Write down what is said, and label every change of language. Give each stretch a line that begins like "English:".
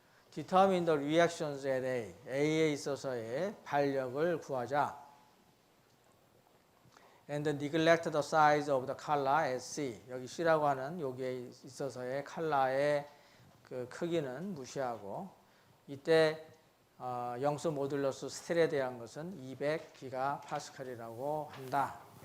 English: Determine the reactions at A.
Korean: A에 있어서의 발력을 구하자.
English: And neglect the size of the collar at C.
Korean: 여기 C라고 하는 여기에 있어서의 칼라의 그 크기는 무시하고, 이때 영수 모듈러스 스틸에 대한 것은 200기가파스칼이라고 한다.